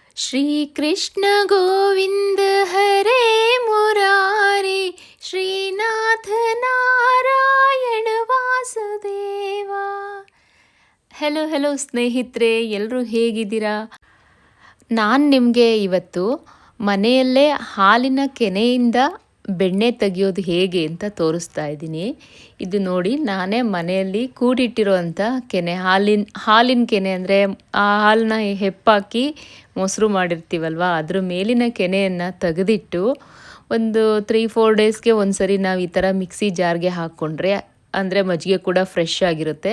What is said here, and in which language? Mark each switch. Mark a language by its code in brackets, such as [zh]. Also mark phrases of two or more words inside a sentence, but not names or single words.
[sa] श्री कृष्ण गोविंद हरे मुरारे श्रीनाथ नारायण ವಾಸುದೇವ. [kn] ಹೆಲೋ ಸ್ನೇಹಿತರೆ, ಎಲ್ಲರೂ ಹೇಗಿದ್ದೀರಾ? ನಾನು ನಿಮಗೆ ಇವತ್ತು ಮನೆಯಲ್ಲೇ ಹಾಲಿನ ಕೆನೆಯಿಂದ ಬೆಣ್ಣೆ ತೆಗೆಯೋದು ಹೇಗೆ ಅಂತ ತೋರಿಸ್ತಾ ಇದ್ದೀನಿ. ಇದು ನೋಡಿ, ನಾನೇ ಮನೆಯಲ್ಲಿ ಕೂಡಿಟ್ಟಿರೋವಂಥ ಕೆನೆ, ಹಾಲಿನ ಕೆನೆ ಅಂದರೆ ಆ ಹಾಲನ್ನ ಹೆಪ್ಪಾಕಿ ಮೊಸರು ಮಾಡಿರ್ತೀವಲ್ವ, ಅದ್ರ ಮೇಲಿನ ಕೆನೆಯನ್ನು ತೆಗೆದಿಟ್ಟು ಒಂದು [en] 3-4 ಡೇಸ್ಗೆ [kn] ಒಂದು ಸರಿ ನಾವು ಈ ಥರ [en] mixie jar [kn] ಹಾಕ್ಕೊಂಡ್ರೆ, ಅಂದರೆ ಮಜ್ಜಿಗೆ ಕೂಡ [en] ಫ್ರೆಶ್ ಆಗಿರುತ್ತೆ.